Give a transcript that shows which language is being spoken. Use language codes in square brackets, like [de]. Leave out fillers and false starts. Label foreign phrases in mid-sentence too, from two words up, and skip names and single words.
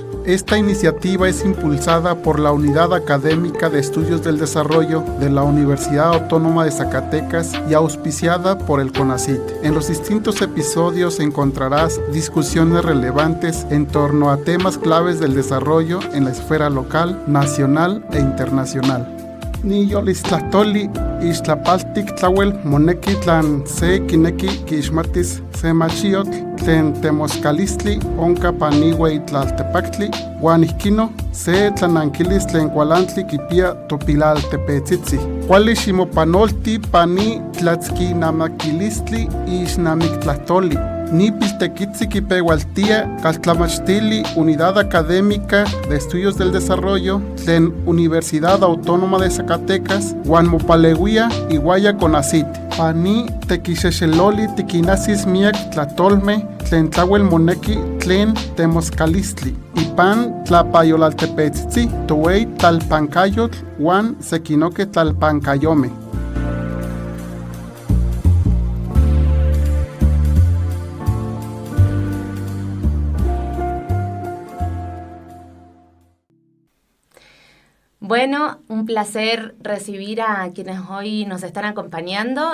[es] Esta iniciativa es impulsada por la Unidad Académica de Estudios del Desarrollo de la Universidad Autónoma de Zacatecas y auspiciada por el CONACYT. En los distintos episodios encontrarás discusiones relevantes en torno a temas claves del desarrollo en la esfera local, nacional e internacional. [nah] Niyolistlahtoli ixtlapaltik tlauel moneki tlan se kineki kixmatis se machiotl tlen temoskalistli onka paniuei tlaltepaktli uan ihkino se tlanankilis tlen kualantli kipia topilaltepetzitzi. Kuali ximopanolti pani tlatzkinamakilistli ixnamiktlahtoli. Nipiltequitzi kipeualtia caltlamachtili Unidad Académica de Estudios del Desarrollo tlen Universidad Autónoma de Zacatecas uan mopaleuia iguaya CONACYT. Pani tequixexeloli tiquinasis miak tlatolme tlen tlauel moneki tlen temoskalistli. Ipan tlapayolaltepetzitzi towei tlalpancayotl uan sekinoke tlalpancayome. [es] Bueno, un placer recibir a quienes hoy nos están acompañando.